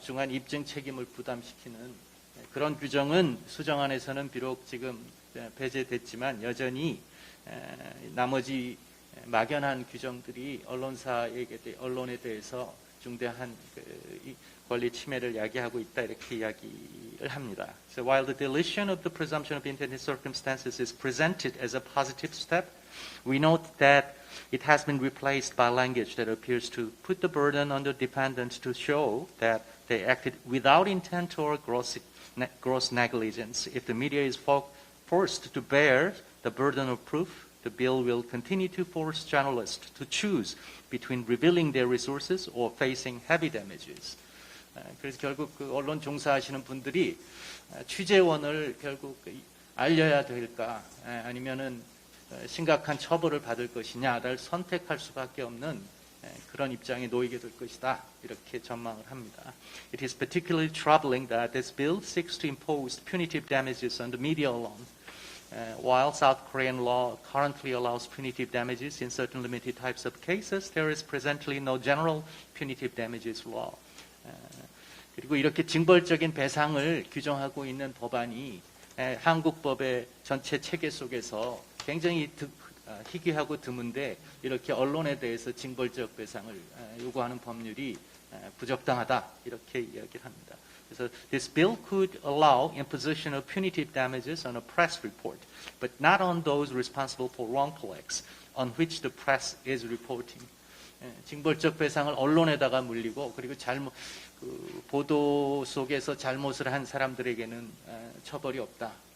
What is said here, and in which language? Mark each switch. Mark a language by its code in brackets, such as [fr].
[ko] 입증 책임을 부담시키는 그런 규정은 수정안에서는 비록 지금 배제됐지만 여전히 나머지 막연한 규정들이 언론에 대해서 중대한 권리 침해를 야기하고 있다 이렇게 이야기를 합니다. [en] So while the deletion of the presumption of intent in circumstances is presented as a positive step, we note that it has been replaced by language that appears to put the burden on the defendant to show that they acted without intent or gross negligence. If the media is forced to bear the burden of proof, the bill will continue to force journalists to choose between revealing their resources or facing heavy damages. [ko] 그래서 결국 그 언론 종사하시는 분들이 취재원을 결국 알려야 될까 아니면은 심각한 처벌을 받을 것이냐를 선택할 수밖에 없는 그런 입장에 놓이게 될 것이다 이렇게 전망을 합니다. [en] It is particularly troubling that this bill seeks to impose punitive damages on the media alone. While South Korean law currently allows punitive damages in certain limited types of cases, there is presently no general punitive damages law. [ko] 그리고 이렇게 징벌적인 배상을 규정하고 있는 법안이 한국법의 전체 체계 속에서 굉장히 희귀하고 드문데 이렇게 언론에 대해서 징벌적 배상을 요구하는 법률이 부적당하다 이렇게 이야기를 합니다. [en] 그래서 this bill could allow imposition of punitive damages on a press report, but not on those responsible for wrongful acts on which the press is reporting. [ko] 징벌적 배상을 언론에다가 물리고 그리고 보도 속에서 잘못을 한 사람들에게는 처벌이 없다.